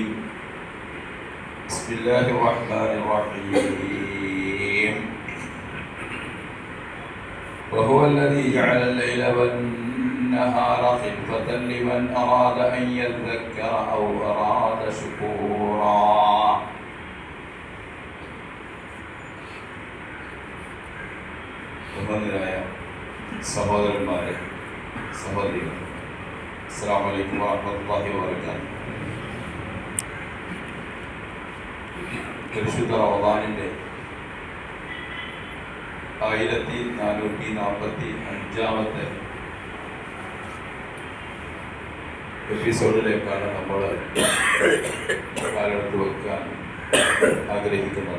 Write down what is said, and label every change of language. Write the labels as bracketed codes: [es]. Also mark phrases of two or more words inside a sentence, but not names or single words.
[ar] بسم الله الرحمن الرحيم. وهو الذي جعل الليل والنهار خلفة لمن أراد أن يذكر أو أراد شكورا. [ml] ബഹുമാന്യരായ സഹോദരന്മാരെ, സഹോദരികൾ, [ar] السلام عليكم ورحمة الله وبركاته. [ml] പരിശുദ്ധ റമദാനിൻ്റെ 1445 എപ്പിസോഡിലേക്കാണ് നമ്മൾ കാലെടുത്ത് വെക്കാൻ ആഗ്രഹിക്കുന്നത്.